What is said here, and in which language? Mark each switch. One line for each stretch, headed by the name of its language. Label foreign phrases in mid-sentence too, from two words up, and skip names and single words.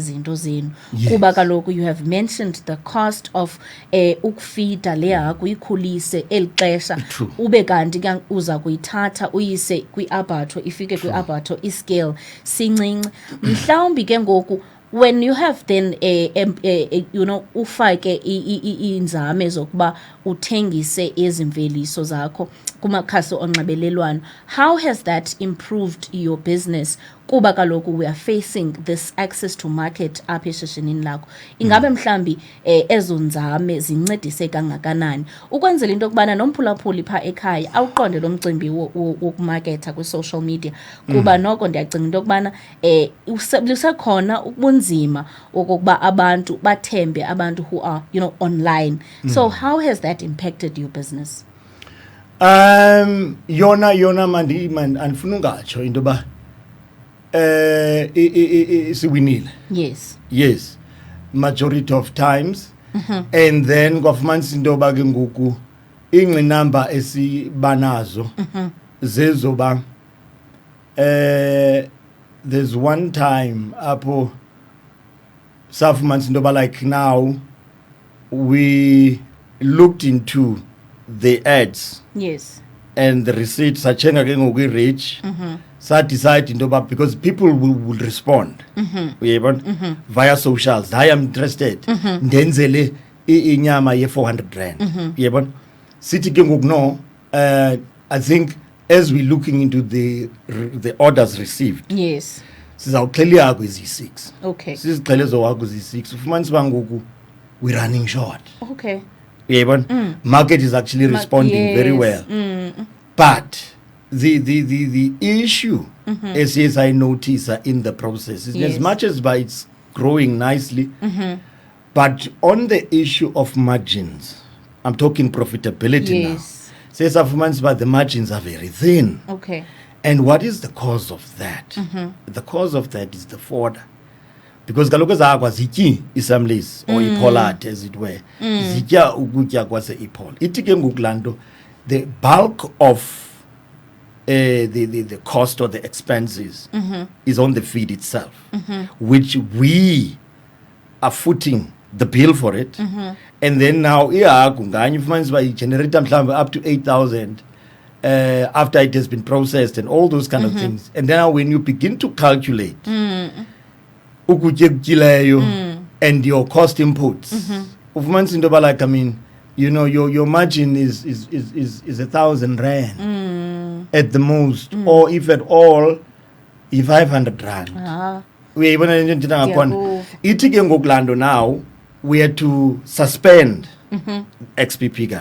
Xhosa: zinto zenu kuba kaloku
English: you have mentioned the cost of
Xhosa: ukufida le hagu ikhulise eli xesha ube kanti ke uza kuyithatha uyise kwi-abattoir ifike kwi-abattoir iscale sincinci mhlawumbi ke ngoku
English: when you have then you know
Xhosa: ufake inzame zokuba uthengise ezimveliso zakho kumakhasi onxibelelwano,
English: how has that improved your business
Xhosa: kuba kaloku
English: we are facing this access to market
Xhosa: apha eshishinini lakho? Ingabe mhlambi ezo nzame zincedise kangakanani ukwenzela into yokubana nomphulaphuli pha ekhaya awuqonde lo mcimbi wokumarketa kwi-social media kuba noko ndiyacinga into yokubana lusekhona ubunzima okokuba abantu bathembe abantu
English: who are online. So how has that impacted your business?
Xhosa: Yona mandi andifuna ungatsho into ba siwinile.
English: Yes, majority of times. And then
Xhosa: kwafumanisa into ba ke ngoku ingqinamba esibanazo zezoba
English: there's one time
Xhosa: apho safumans into yoba
English: like now we looked into the ads Yes. and the receipts
Xhosa: sathenga ke ngoku i-reach
English: decide
Xhosa: into yoba
English: because people will respond uyayibona via socials I am interested
Xhosa: ndenzele inyama ye-400 rand uyayibona sithi ke ngoku
English: no I think as we're looking into the orders received Yes.
Xhosa: sizawuxhela ihagu eziyi-6
English: Okay.
Xhosa: sizixhele ezo hagu ziyi-6 ufumanisa uba ngoku
English: we're running short Okay. uyayibona market is actually responding very well but the issue as I notice in the process is Yes. as much as by it's growing nicely but on the issue of margins I'm talking profitability now Yes. says the margins are very thin. Okay. And what is the cause of that? The cause of that is the fodder.
Xhosa: Because kaloku ezakwa zityi isamlis or ipollard
English: as it were.
Xhosa: Zitya ukutya kwase ipol. Ithi ke ngoku laa nto,
English: the bulk of the cost or the expenses is on the feed itself, which we are footing the bill for it. And then now
Xhosa: ihagu nganye ufumanisa uba igenerate mhlawumbi
English: up to 8,000 after it has been processed and all those kind of things. And now when you begin to calculate
Xhosa: ukutya ekutyileyo
English: and your cost inputs
Xhosa: ufumanisa into yoba
English: like I mean you know your margin is 1,000 rand at the most or if at all i-500 rand
Xhosa: uyayibona le nto ndithetha ngakhona Ndiyakuva. ithi ke ngoku laa nto
English: now we had to suspend XP Pika.